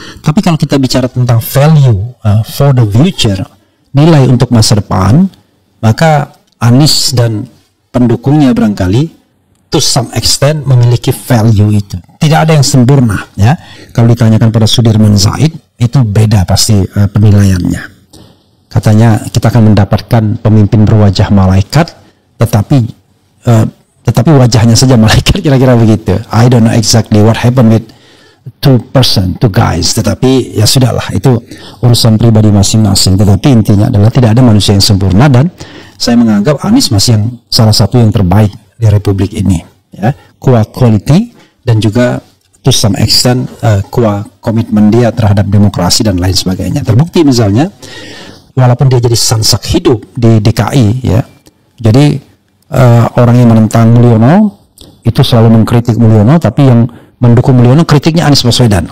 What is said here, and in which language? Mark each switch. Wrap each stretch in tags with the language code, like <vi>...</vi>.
<id>Tapi kalau kita bicara tentang</id> <en>value for the future,</en> <id>nilai untuk masa depan, maka Anies dan pendukungnya barangkali</id> <en>to some extent</en> <id>memiliki value itu. Tidak ada yang sempurna ya. Kalau ditanyakan pada Sudirman Said, itu beda pasti penilaiannya. Katanya kita akan mendapatkan pemimpin berwajah malaikat, tetapi wajahnya saja malaikat, kira-kira begitu.</id> <en>I don't know exactly what happened with two guys,</en> <id>tetapi ya sudahlah, itu urusan pribadi masing-masing. Tetapi intinya adalah tidak ada manusia yang sempurna, dan saya menganggap Anies masih salah satu yang terbaik di Republik ini ya, quality dan juga</id> <en>to some extent</en> <id>komitmen dia terhadap demokrasi dan lain sebagainya. Terbukti misalnya walaupun dia jadi sansak hidup di DKI ya, jadi orang yang menentang Mulyono itu selalu mengkritik Mulyono, tapi yang mendukung Mulyono kritiknya Anies Baswedan.</id>